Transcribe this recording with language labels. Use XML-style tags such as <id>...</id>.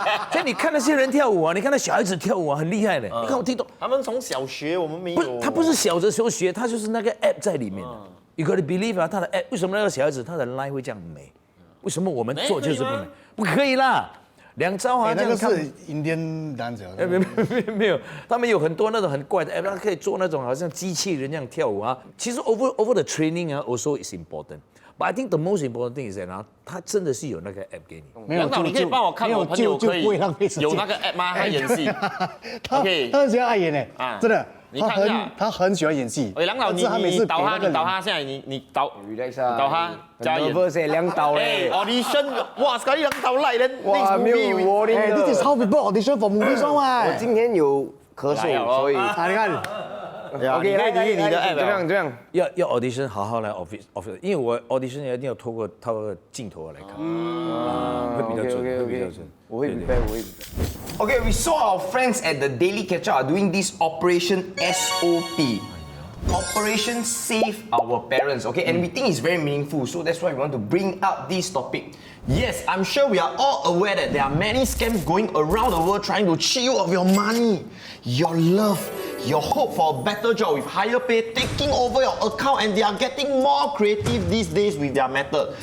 <zh>所以你看那些人跳舞啊，你看那小孩子跳舞啊，很厉害的。你看我听懂，他们从小学，我们没有。他不是小的时候学，他就是那个 app 在里面的。</zh> <en>You gotta believe</en> <zh>啊，他的 app 为什么那个小孩子他的 line 会这样美？为什么我们做就是不美？不可以啦。2招啊，那个是 Indian dancer。没有，他们有很多那种很怪的 app， 他可以做那种好像机器人那样跳舞啊。其实</zh> <en>over the training</en> <zh>啊</zh> <en>also is important。But I think the most important thing is that</en> <zh>啊，他真的是有那个 app 给你。梁导，你可以帮我看我朋友可以有那个 app 吗？他演戏。他很喜欢爱演哎，真的。你看一下，他很喜欢演戏。梁导，你导他，现在你导</zh> <en>relax 啊，</en> <zh>导他加演。梁导嘞，audition， 哇，所以梁導嚟咧，哇，沒有我的。</zh> <en>This is how people audition for movies 嘛。</en> <zh>我今天有咳嗽，所以啊，你看。 OK， 你的 app 这样，要 audition 好好来 office， 因为我 audition 一定要透过镜头来看，会比较准，会比较准。我会 prepare。</zh> <en>Okay, we saw our friends at the Daily Catch Up are doing this Operation SOP. Operation Save Our Parents, okay? And we think it's very meaningful, so that's why we want to bring up this topic. Yes, I'm sure we are all aware that there are many scams going around the world trying to cheat you of your money, your love, your hope for a better job with higher pay, taking over your account, and they are getting more creative these days with their method.</en>